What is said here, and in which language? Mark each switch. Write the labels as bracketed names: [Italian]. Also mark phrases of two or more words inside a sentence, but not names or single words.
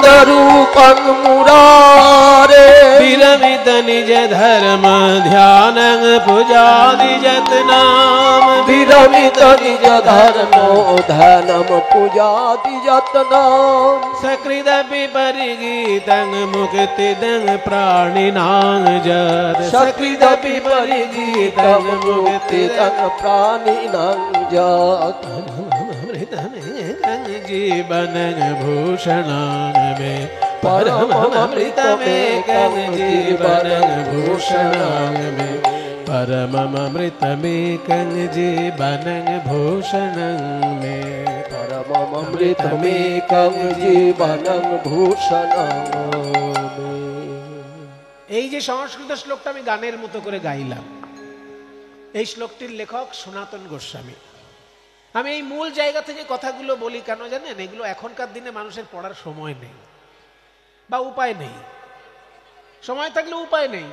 [Sanskrit] রূপং মুরারে, বিরমিত নিজ ধর্ম ধ্যানং পূজাদি যতনাম, বিরমিত নিজ ধর্ম ধ্যানম পূজাদি যতনাম, সकृदपि परिगीतं मुक्तिदं प्राणिनां जर, सकृदपि परिगीतं मुक्तिदं प्राणिनां जर, जीवनं भूषणां मे परममृतमेकं जीवनं भूषणां मे, परममृतमेकं जीवनं भूषणं मे, परममृतमेकं जीवनं भूषणं मे। [Bangla] এই যে সংস্কৃত শ্লোকটা আমি গানের মতো করে গাইলাম, এই শ্লোকটির লেখক সনাতন গোস্বামী। আমি এই মূল জায়গা থেকে কথাগুলো বলি কেন জানেন? এগুলো এখনকার দিনে মানুষের পড়ার সময় নেই বা উপায় নেই। সময় থাকলে উপায় নেই।